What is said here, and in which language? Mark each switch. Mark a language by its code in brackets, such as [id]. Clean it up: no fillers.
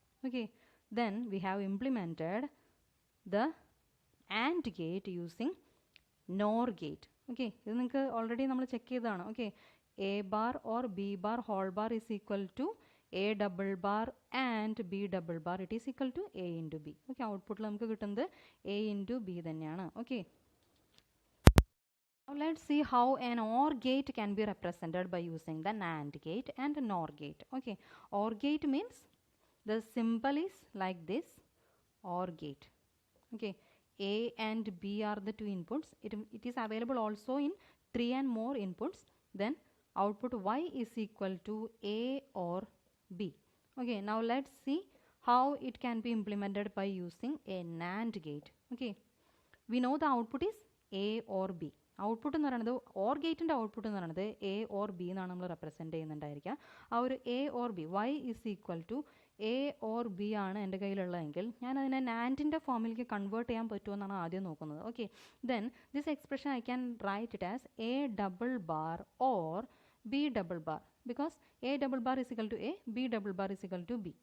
[en] Okay, then we have implemented the and gate using nor gate. Okay, [ml] ഇത് നിങ്ങൾക്ക് already നമ്മൾ check ചെയ്തതാണ്. [en] Okay, A bar or B bar whole bar is equal to A double bar and B double bar it is equal to A into B. [ml] Okay, ഔട്ട്പുട്ടിൽ നമുക്ക് കിട്ടുന്നത് A into B തന്നെയാണ്. [en] Okay, now let's see how an OR gate can be represented by using the NAND gate and NOR gate. Okay, OR gate means the symbol is like this, OR gate. Okay, A and B are the two inputs. It is available also in 3 and more inputs. Then output Y is equal to A or B. Okay, now let's see how it can be implemented by using a NAND gate. Okay, we know the output is A or B. [ml] Output എന്ന് പറയുന്നത് or ഗേറ്റിൻ്റെ output എന്ന് പറയുന്നത് A or B എന്നാണ് നമ്മൾ represent ചെയ്യുന്നുണ്ടായിരിക്കുക. ആ ഒരു A or B [en] Y is equal to A or B [ml] ആണ് എൻ്റെ കയ്യിലുള്ളതെങ്കിൽ ഞാൻ അതിനെ നാൻഡിൻ്റെ ഫോമിലേക്ക് കൺവേർട്ട് ചെയ്യാൻ പറ്റുമെന്നാണ് ആദ്യം നോക്കുന്നത്. [en] Okay, then this expression I can write it as A double bar or B double bar, because A double bar is equal to A, B double bar is equal to B.